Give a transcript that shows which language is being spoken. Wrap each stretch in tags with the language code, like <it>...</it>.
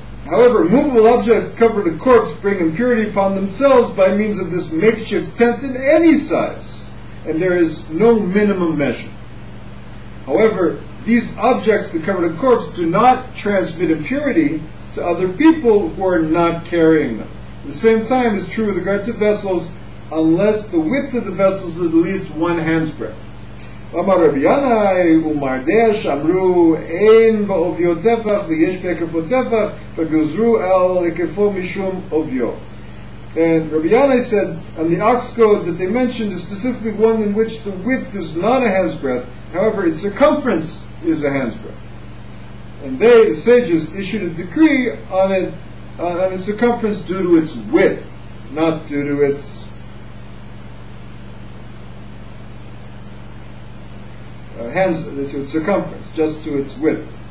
<en>However, movable objects covered a corpse bring impurity upon themselves by means of this makeshift tent in any size, and there is no minimum measure. However, these objects that cover the corpse do not transmit impurity to other people who are not carrying them. At the same time, it's true with regard to vessels, unless the width of the vessels is at least 1 hand's breadth.</en> <he>אמר רבי ינאי ומרדע שאמרו אין בעוביו טפח ויש בהיקפו טפח וגזרו על היקפו משום עוביו.</he> <en>And Rabbi Yanai said, and the ox goad that they mentioned is specifically one in which the width is not a hand's breadth, however its circumference is a hand's breadth. And they, the sages, issued a decree on its circumference due to its width, not due to its to its circumference, just to its width.</en>